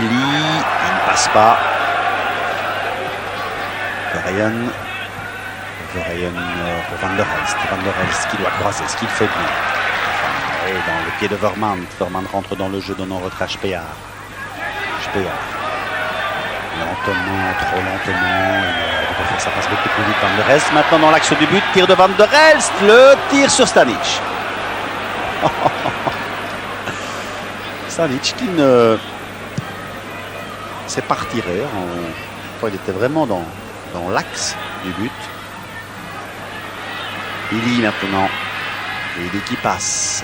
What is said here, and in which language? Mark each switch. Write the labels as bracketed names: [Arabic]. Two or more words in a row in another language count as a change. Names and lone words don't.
[French] Il ne passe pas. Verheyen pour Van der Elst. Van der Elst qui doit croiser, ce qu'il fait bien. Et dans le pied de Vermaat. Vermaat rentre dans le jeu, donnant retrait à Spear. Lentement, trop lentement. Il devrait faire sa passe beaucoup plus vite. Van der Elst maintenant dans l'axe du but. Tir de Van der Elst. Le tir sur Stanic. Stanic qui ne s'est pas retiré. Il était vraiment dans l'axe du but. Ili maintenant. Ili qui passe.